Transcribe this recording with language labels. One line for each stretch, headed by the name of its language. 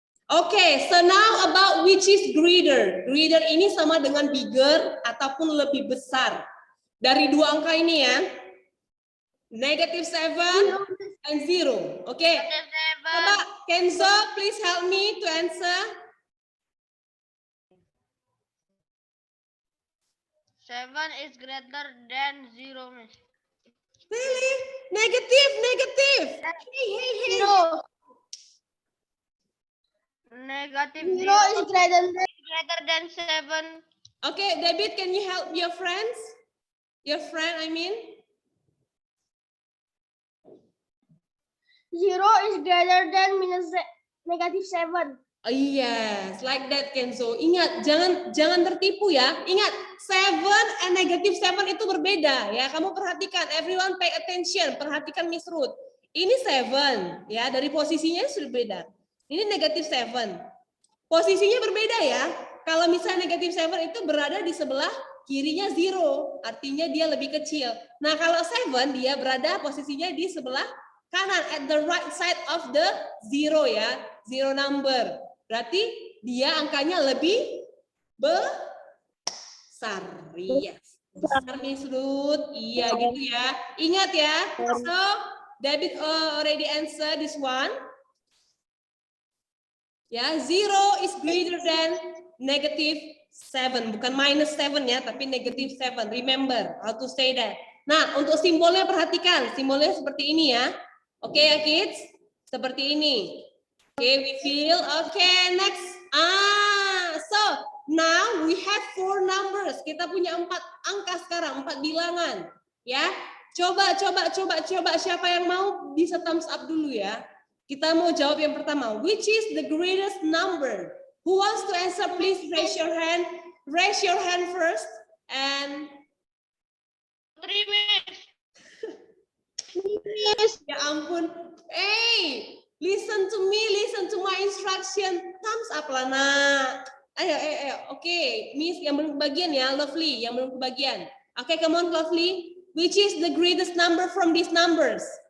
English: Okay, so now about which is greater.
Indonesian: Greater ini sama dengan bigger ataupun lebih besar. Dari dua angka ini ya.
English: -7 and 0. Okay. Coba Kenzo, please help me to answer. 7 is greater than 0, Miss. Really? Negative. Hey. -0 is greater than 7. Okay, David, can you help your friends? Your friend, I mean. 0 is greater than -7. Oh yes, like that
Indonesian: Kenzo. Ingat, jangan tertipu ya. Ingat, 7 and -7 itu berbeda ya. Kamu perhatikan,
English: everyone pay attention.
Indonesian: Perhatikan Miss Ruth. Ini 7 ya, dari posisinya sudah beda. Ini -7. Posisinya berbeda ya. Kalau misalnya -7 itu berada di sebelah kirinya 0, artinya dia lebih kecil. Nah, kalau 7 dia berada posisinya di sebelah kanan,
English: at the right side of the 0
Indonesian: ya, 0 number. Berarti dia angkanya lebih besar. Yes. Besar Miss Ruth. Iya gitu ya. Ingat ya.
English: So, David already answer this one. Ya, 0 is greater than -7.
Indonesian: Bukan -7 ya, tapi -7.
English: Remember how to say that.
Indonesian: Nah, untuk simbolnya perhatikan. Simbolnya seperti ini ya. Oke ya kids? Seperti ini.
English: Oke, we feel. Oke, next. So now we have 4 numbers.
Indonesian: Kita punya 4 angka sekarang, 4 bilangan. Ya, coba. Siapa yang mau bisa thumbs up dulu ya. Kita mau jawab yang pertama.
English: Which is the greatest number? Who wants to answer? Please raise your hand. Raise your hand first. And 3 Miss.
Indonesian: ya ampun.
English: Hey, listen to me, listen to my instruction.
Indonesian: Thumbs up lah nak. Ayo. Oke, Miss yang belum kebagian ya, Lovely yang belum kebagian.
English: Oke, come on Lovely. Which is the greatest number from these numbers?